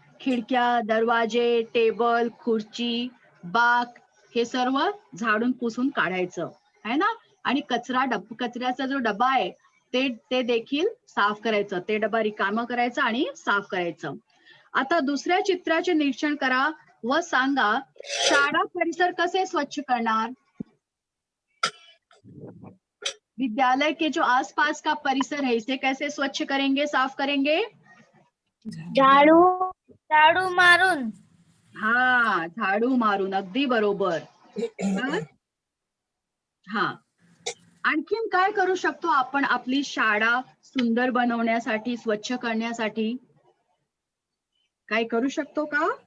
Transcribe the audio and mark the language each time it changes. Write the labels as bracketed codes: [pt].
[mr] खिडक्या, दरवाजे, टेबल, खुर्ची, बाक हे सर्व झाडून पुसून काढायचं आहे ना. आणि कचऱ्याचा जो डबा आहे ते देखील साफ करायचं. ते डबा रिकामा करायचं आणि साफ करायचं. आता दुसऱ्या चित्राचे निरीक्षण करा व सांगा शाळा परिसर कसे स्वच्छ करणार। [hi] विद्यालय के जो आसपास का परिसर है इसे कैसे स्वच्छ करेंगे, साफ करेंगे। [mr] झाडू झाडू मारून। हा, झाडू मारून, अगदी बरोबर। हा, आणखीन काय करू शकतो आपण आपली शाळा सुंदर बनवण्यासाठी, स्वच्छ करण्यासाठी? काय करू शकतो का?